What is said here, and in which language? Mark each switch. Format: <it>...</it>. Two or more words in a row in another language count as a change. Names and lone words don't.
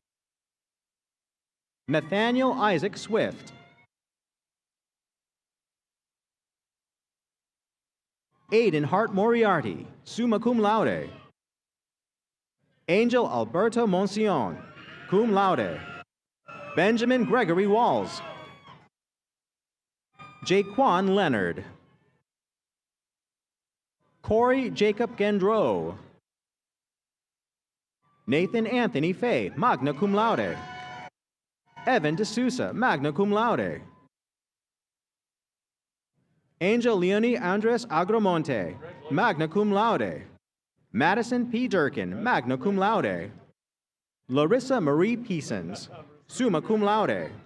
<en>Nathaniel Isaac Swift. Aiden Hart Moriarty,</en> <la>summa cum laude.</la> <en>Angel Alberto Monsión,</en> <la>cum laude.</la> <en>Benjamin Gregory Walls. Jaquan Leonard. Corey Jacob Gendreau. Nathan Anthony Fay,</en> <la>magna cum laude.</la> <en>Evan D'Souza,</en> <la>magna cum laude.</la> <en>Angel Leonie Andres Agromonte,</en> <la>magna cum laude.</la> <en>Madison P. Durkin,</en> <la>magna cum laude.</la> <en>Larissa Marie Peasons,</en> <la>summa cum laude.</la>